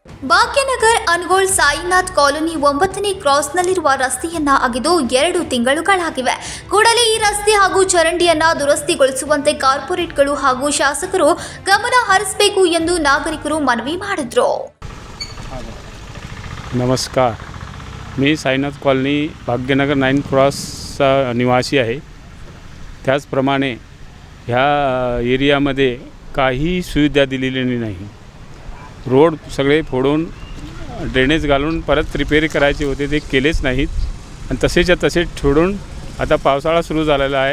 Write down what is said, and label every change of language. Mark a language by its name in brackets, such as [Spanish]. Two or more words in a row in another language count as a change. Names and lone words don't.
[Kannada] ಭಾಗ್ಯನಗರ್ ಅನ್ಗೋಳ್ ಸಾಯಿನಾಥ್ ಕಾಲೋನಿ 9ನೇ ಕ್ರಾಸ್ನಲ್ಲಿರುವ ರಸ್ತೆಯನ್ನ ಅಗೆದು 2 ತಿಂಗಳುಗಳಾಗಿವೆ. ಕೂಡಲೇ ಈ ರಸ್ತೆ ಹಾಗೂ ಚರಂಡಿಯನ್ನ ದುರಸ್ತಿಗೊಳಿಸುವಂತೆ ಕಾರ್ಪೊರೇಟ್ಗಳು ಹಾಗೂ ಶಾಸಕರು ಗಮನ ಹರಿಸಬೇಕು ಎಂದು ನಾಗರಿಕರು ಮನವಿ ಮಾಡಿದರು. [Marathi] नमस्कार, मी साईनाथ कॉलनी भाग्यनगर 9 क्रॉसचा निवासी आहे. त्याचप्रमाणे ह्या एरियामध्ये काही सुविधा दिलेली नाही. रोड सगळे फोडून ड्रेनेज घालून परत रिपेअर करायचे होते, ते केलेच नाहीत आणि तसेच्या तसे ठेवून आता पावसाळा सुरू झालेला आहे.